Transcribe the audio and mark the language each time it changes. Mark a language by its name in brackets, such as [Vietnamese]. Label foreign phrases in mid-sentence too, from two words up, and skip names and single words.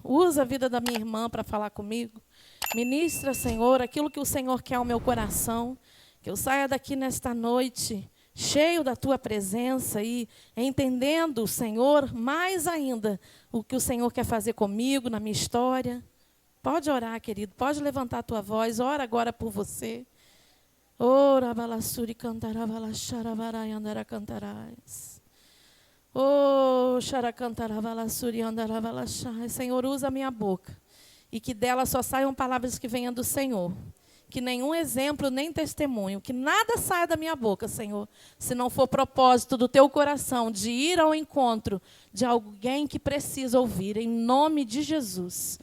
[Portuguese] Usa a vida da minha irmã para falar comigo. Ministra, Senhor, aquilo que o Senhor quer ao meu coração. Que eu saia daqui nesta noite cheio da tua presença e entendendo, Senhor, mais ainda o que o Senhor quer fazer comigo, na minha história. Pode orar, querido. Pode levantar a tua voz. Ora agora por você. Ora, balassuri cantarava, xaravarai andara cantarais. Oh, Senhor, usa a minha boca e que dela só saiam palavras que venham do Senhor. que nenhum exemplo nem testemunho, que nada saia da minha boca, Senhor, se não for propósito do teu coração de ir ao encontro de alguém que precisa ouvir, em nome de Jesus.